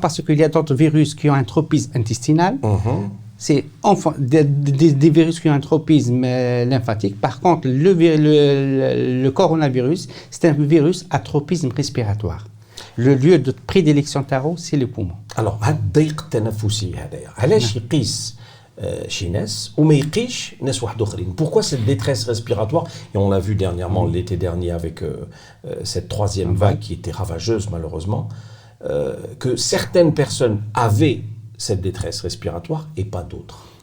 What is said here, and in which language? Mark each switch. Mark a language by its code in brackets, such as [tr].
[fr] Parce qu'il y a d'autres virus qui ont un tropisme intestinal. C'est des virus qui ont un tropisme lymphatique. Par contre, le coronavirus, c'est un virus à tropisme respiratoire. Le lieu de prédilection tarot, c'est le poumon. [ar] Alors, هذا الضيق التنفسي هذايا علاش يقيس شي ناس وما يقيش ناس واحد اخرين? [fr] Pourquoi cette détresse respiratoire? Et on l'a vu dernièrement l'été dernier avec cette troisième vague qui était ravageuse malheureusement, que certaines personnes avaient cette détresse respiratoire et pas d'autres.